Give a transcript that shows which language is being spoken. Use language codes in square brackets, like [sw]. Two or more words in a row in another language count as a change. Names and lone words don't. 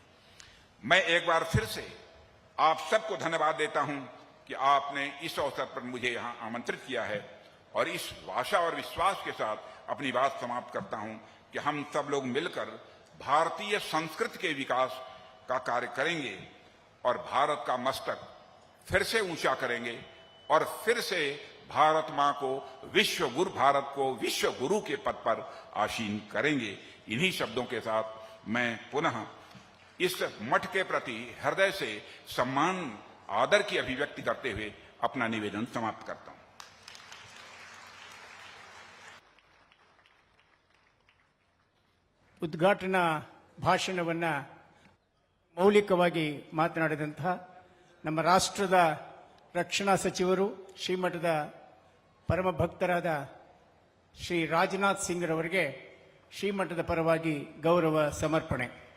[hi] मैं एक बार फिर से आप सबको धन्यवाद देता हूं कि आपने इस अवसर पर मुझे यहां आमंत्रित किया है, और इस आशा और विश्वास के साथ अपनी बात समाप्त करता हूं कि हम सब लोग मिलकर भारतीय संस्कृति के विकास का कार्य करेंगे और भारत का मस्तक फिर से ऊंचा करेंगे और फिर से भारत मां को भारत को विश्व गुरु के पद पर आसीन करेंगे। इन्हीं शब्दों के साथ मैं पुनः इस मठ के प्रति हृदय से सम्मान आदर की अभिव्यक्ति करते हुए अपना निवेदन समाप्त करता हूं। [kn] ಉದ್ಘಾಟನಾ ಭಾಷಣವನ್ನ ಮೌಲಿಕವಾಗಿ ಮಾತನಾಡಿದಂತಹ ನಮ್ಮ ರಾಷ್ಟ್ರದ ರಕ್ಷಣಾ ಸಚಿವರು ಶ್ರೀಮಠದ ಪರಮ ಭಕ್ತರಾದ ಶ್ರೀ ರಾಜನಾಥ್ ಸಿಂಗ್ ರವರಿಗೆ ಶ್ರೀಮಠದ ಪರವಾಗಿ ಗೌರವ ಸಮರ್ಪಣೆ.